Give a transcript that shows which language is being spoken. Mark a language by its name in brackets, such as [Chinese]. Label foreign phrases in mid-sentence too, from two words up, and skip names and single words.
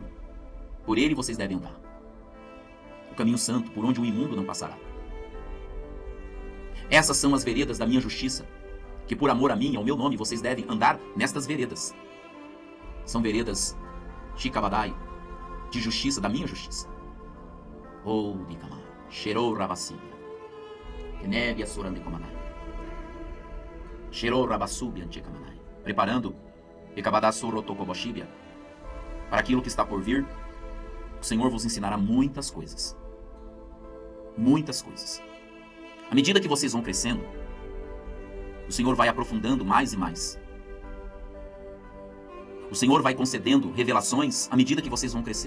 [Portuguese] Por ele vocês devem andar. O caminho santo, por onde o imundo não passará. Essas são as veredas da minha justiça, que por amor a mim e ao meu nome vocês devem andar nestas veredas. São veredas Shikabadai, de justiça, da minha justiça. Oh, Dikama, Sherou Rabasibia, Kenevia Surandekomanai, Sherou Rabasubi Antekamanai, preparando Ekabadá Sorotokoboshibia, para aquilo que está por vir. O Senhor vos ensinará muitas coisas. Muitas coisas. À medida que vocês vão crescendo, o Senhor vai aprofundando mais e mais. O Senhor vai concedendo revelações à medida que vocês vão crescendo.